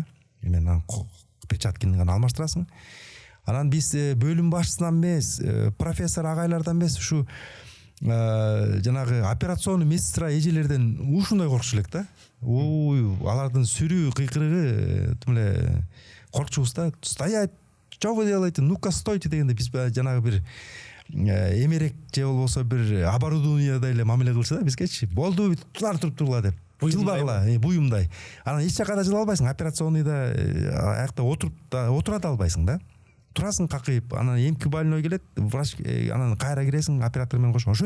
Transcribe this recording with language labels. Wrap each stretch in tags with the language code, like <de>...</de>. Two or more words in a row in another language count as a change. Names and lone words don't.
<ky>Мен перчатканы гана алмаштырасың. Анан биз бөлүм башчысынан эмес, профессор агайлардан эмес, ушу жанагы</ky> <ru>операционный медсестра</ru> <ky>эжелерден ушундай коркуш элек да. Алардын сүрүү кыйкырыгы тим эле коркчубуз да.</ky> <ru>Стоять, что вы делаете? Ну-ка стойте</ru> <ky>дегенде биз жанагы бир эмерек же болбосо бир оборудованиядай эле мамиле кылчу да бизгечи. Болду, туруп деп. Жылбагыла, буюмдай. Анан эч жакка да жыла албайсың, операционныйда аякта отура да албайсың да. Турасың какыйып, анан эмки больной келет, врач анан кайра киресиң, оператор менен кошо.</ky>